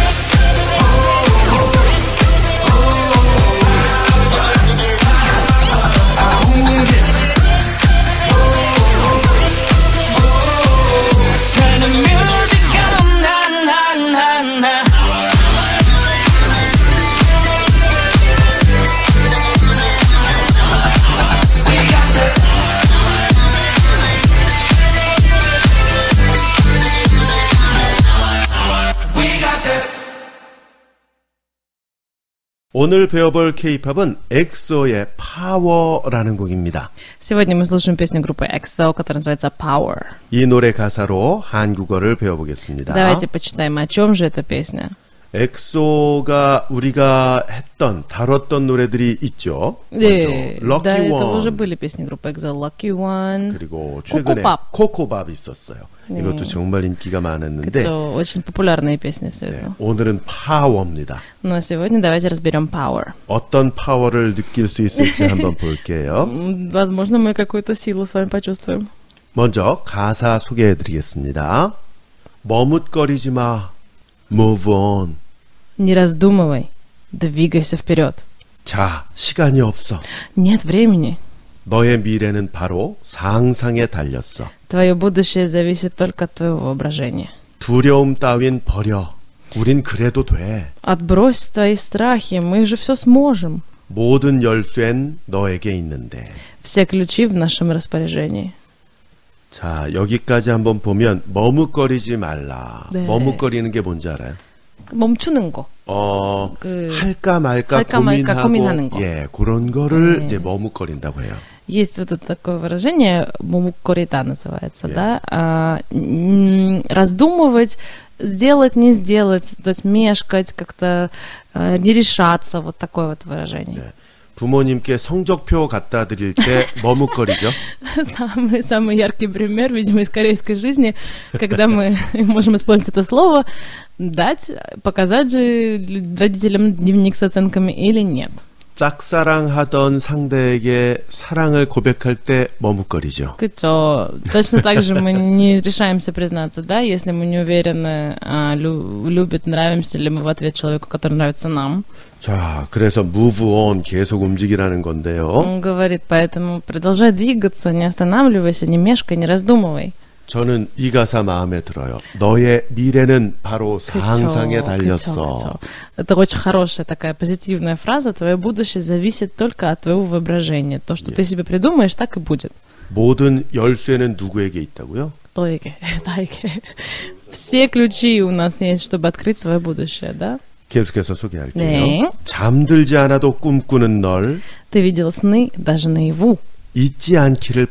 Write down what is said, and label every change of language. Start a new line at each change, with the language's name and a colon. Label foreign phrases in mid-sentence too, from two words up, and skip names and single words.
English: Turn the music up na na na na We got that
Korean: 오늘 배워볼 K-팝은 엑소의 파워라는 곡입니다.
Russian: Сегодня мы слушаем песню группы EXO, которая называется Power.
Korean: 이 노래 가사로 한국어를 배워보겠습니다.
Russian: Давайте почитаем, о чем же эта песня.
Korean: 엑소가 우리가 다뤘던 노래들이 있죠. 네, 먼저
Russian: до Lucky этого уже One были песни группы EXO, Lucky One.
Korean: 그리고 최근에 코코밥 있었어요. 네. 이것도 정말 인기가 많았는데 그쵸,
Russian: очень популярные песни все
Korean: 네,
Russian: это.
Korean: 오늘은 파워입니다.
Russian: Но сегодня давайте разберем Power.
Korean: 어떤 파워를 느낄 수 있을지 한번 볼게요.
Russian: Возможно, мы какую-то силу с вами почувствуем.
Korean: 먼저 가사 소개해드리겠습니다. 머뭇거리지 마.
English: Move on.
Russian: Не раздумывай, двигайся вперед.
Korean: 자, 시간이 없어.
Russian: Нет времени.
Korean: 너의 미래는 바로 상상에 달렸어.
Russian: Твое будущее зависит только от твоего воображения.
Korean: 두려움 따윈 버려. 우린 그래도 돼.
Russian: Отбрось твои страхи, мы же все сможем.
Korean: 모든 열쇠는 너에게 있는데.
Russian: Все ключи в нашем распоряжении.
Korean: 자, 여기까지 한번 보면 머뭇거리지 말라. 네. 머뭇거리는 게 뭔지 알아요? 멈추는 거. 할까 말까 고민하는 거. 예, 그런 거를 네. 이제 머뭇거린다고 해요.
Russian: Есть вот это такое выражение, мумуккорита называется,
English: Yeah.
Russian: да? Раздумывать, сделать, не сделать, то есть мешкать, как-то не решаться, вот такое вот выражение.
Korean: 네. 부모님께 성적표 갖다 드릴 때 머뭇거리죠.
Russian: Самый яркий пример, видимо, из корейской жизни, когда мы можем использовать это слово, показать же родителям дневник с оценками или нет.
Korean: 짝사랑하던 상대에게 사랑을 고백할 때 머뭇거리죠. Кычо.
Russian: Точно так же мы не решаемся признаться, да, если мы не уверены, любят, нравимся ли мы в ответ человеку, который нравится нам.
Korean: 자, 그래서
English: move on
Korean: 계속 움직이라는 건데요.
Russian: Он говорит, поэтому продолжай двигаться, не останавливайся, не мешкай, не раздумывай.
Korean: 저는 이 가사 마음에 들어요. 너의 미래는 바로 상상에 달렸어. 그쵸.
Russian: Это очень хорошая такая позитивная фраза. Твое будущее зависит только от твоего воображения. То, что ты себе придумаешь, так и будет.
Korean: 모든 열쇠는 누구에게 있다고요? 너에게, 나에게. Все ключи у нас есть, чтобы открыть свое будущее, да? 계속해서 소개할게요. 네. 잠들지 않아도 꿈꾸는 널
Russian: Ты видел сны даже наяву.
Korean: 잊지 않기를
Russian: Не
Korean: 바래.